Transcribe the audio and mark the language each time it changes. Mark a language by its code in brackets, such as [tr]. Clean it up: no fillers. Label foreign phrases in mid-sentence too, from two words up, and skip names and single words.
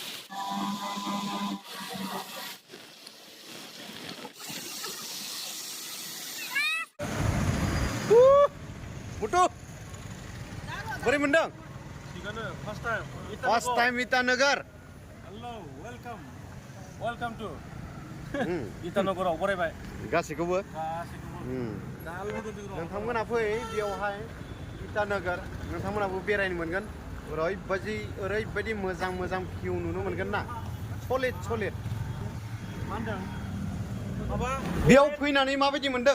[en] Mutu, beri mendang. First time Itanagar. Hello, welcome to Itanagara. [brx] Borai bai. गासैखौबो नोंथांमोना फै बेयावहाय इटानगर नोंथांमोनाबो बेरायनो मोनगोन ओरैबायदि मोजां भिउ नुनो मोनगोन ना सलिड मा होनदों माबा बेयाव फैनानै माबायदि मोनदों